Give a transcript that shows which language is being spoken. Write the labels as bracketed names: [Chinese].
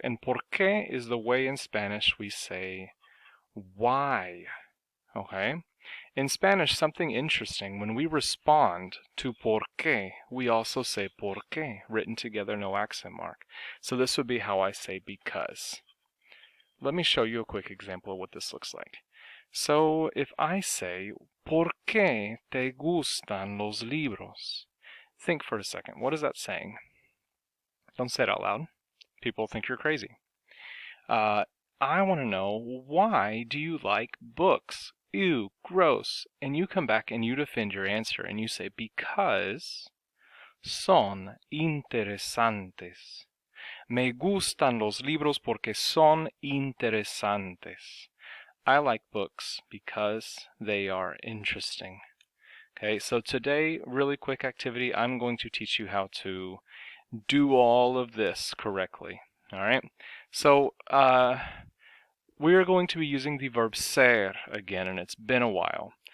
[English] And [Spanish] por qué [English] is the way in Spanish we say why. Okay? In Spanish, something interesting, when we respond to [Spanish] por qué, [English] we also say por qué, written together, no accent mark. So this would be how I say because. Let me show you a quick example of what this looks like. So if I say, [Spanish] ¿por qué te gustan los libros? [English] Think for a second. What is that saying? Don't say it out loud. People think you're crazy. I want to know, why do you like books? Ew, gross. And you come back and you defend your answer and you say, because [Spanish] son interesantes. Me gustan los libros porque son interesantes. [English] I like books because they are interesting. Okay, so today, really quick activity, I'm going to teach you how to do all of this correctly. All right, so we are going to be using the verb ser again, and it's been a while.